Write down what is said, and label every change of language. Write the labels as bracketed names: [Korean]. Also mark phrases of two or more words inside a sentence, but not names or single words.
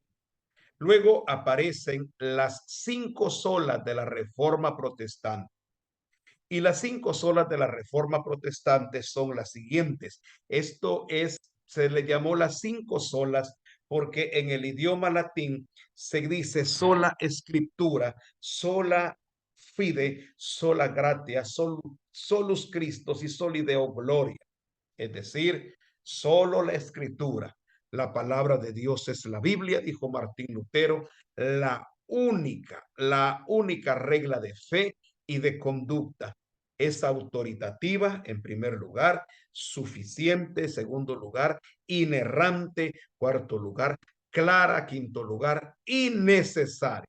[Spanish] Luego aparecen las cinco solas de la Reforma Protestante. Y las cinco solas de la Reforma Protestante son las siguientes. Esto es, se le llamó las cinco solas porque en el idioma latín se dice sola escritura, [Latin] sola fide, sola gratia, solus Christus y soli Deo gloria. [Spanish] Es decir, solo la escritura, la palabra de Dios es la Biblia, dijo Martín Lutero, la única regla de fe y de conducta. Es autoritativa, en primer lugar, suficiente, segundo lugar, inerrante, cuarto lugar, clara, quinto lugar, innecesaria.